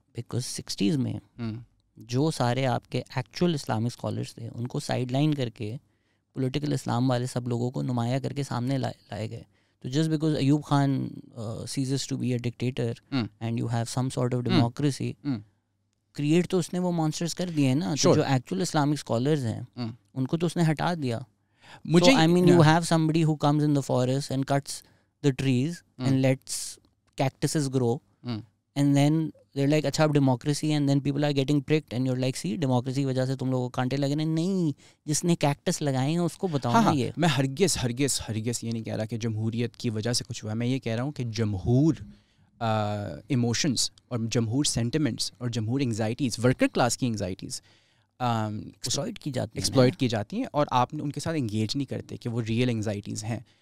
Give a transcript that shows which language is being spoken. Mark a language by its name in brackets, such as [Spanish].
[Urdu] Because 60s میں جو سارے آپ کے ایکچوئل اسلامک اسکالرس تھے ان کو سائڈ لائن کر کے پولیٹیکل اسلام والے سب لوگوں کو نمایاں کر کے سامنے لائے گئے. [English] تو just because Ayub Khan ceases to be a dictator and you have some sort of democracy, create [Urdu] تو اس نے وہ مانسٹرز کر دیے ہیں نا. تو جو ایکچوئل اسلامک اسکالرز ہیں ان کو تو اس نے ہٹا دیا. [English] مجھے I mean you have somebody who comes in the forest and cuts the trees and lets cactuses grow and then they're like [Urdu] اچھا اب [English] democracy, and then people are getting pricked and you're like see [Urdu] democracy کی وجہ سے تم لوگوں کو کانٹے لگے. نہیں, جس نے کیکٹس لگائے ہیں اس کو بتاؤ نا. یہ میں ہرگز یہ نہیں کہہ رہا کہ جمہوریت کی وجہ سے کچھ ہوا ہے. میں یہ کہہ رہا ہوں کہ جمہور ایموشنز اور جمہور سینٹیمنٹس اور جمہور انگزائٹیز, ورکر کلاس کی انگزائٹیز ایکسپلائٹ کی جاتی ہیں اور آپ ان کے ساتھ انگیج نہیں کرتے کہ وہ ریئل انگزائٹیز ہیں.